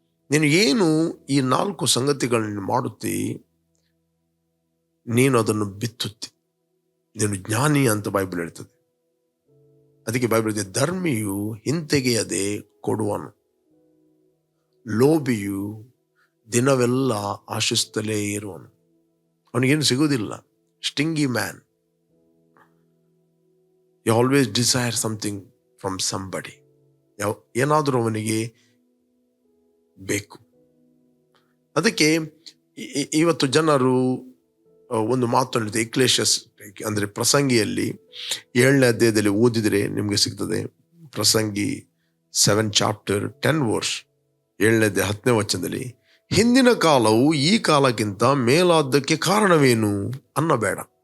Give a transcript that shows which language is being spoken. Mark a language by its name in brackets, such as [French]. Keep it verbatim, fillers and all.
[Kannada] ನೀನು ಏನು ಈ ನಾಲ್ಕು ಸಂಗತಿಗಳನ್ನು ಮಾಡುತ್ತಿ, ನೀನು ಅದನ್ನು ಬಿತ್ತುತ್ತಿ. ನೀನು ಜ್ಞಾನಿ ಅಂತ ಬೈಬಲ್ ಹೇಳ್ತದೆ. ಅದಕ್ಕೆ ಬೈಬಲ್ ಇದೆ ಧರ್ಮಿಯು ಹಿಂತೆಗೆಯದೆ ಕೊಡುವನು, ಲೋಭಿಯು ದಿನವೆಲ್ಲ ಆಶಿಸ್ತಲೇ ಇರುವನು. ಅವನಿಗೇನು ಸಿಗುವುದಿಲ್ಲ. [English] Stingy man. You always desire something from somebody. [Kannada] ಏನಾದರೂ ಅವನಿಗೆ ಬೇಕು, ಅದಕ್ಕೆ ಇ- ಇ- ಇವತ್ತು ಜನರು ಆ, ಒಂದು ಮಾತು ಇಕ್ಲೇಷಸ್ ಅಂದರೆ ಪ್ರಸಂಗಿಯಲ್ಲಿ ಏಳನೇ ಅಧ್ಯಾಯದಲ್ಲಿ ಓದಿದರೆ ನಿಮಗೆ ಸಿಗ್ತದೆ. ಪ್ರಸಂಗಿ [English] seven chapter ten [Kannada] ವರ್ಷ ಏಳನೇ ಅಧ್ಯಾಯ ಹತ್ತನೇ ವಚನದಲ್ಲಿ, ಹಿಂದಿನ ಕಾಲವು ಈ ಕಾಲಕ್ಕಿಂತ ಮೇಲಾದ್ದಕ್ಕೆ ಕಾರಣವೇನು ಅನ್ನಬೇಡ.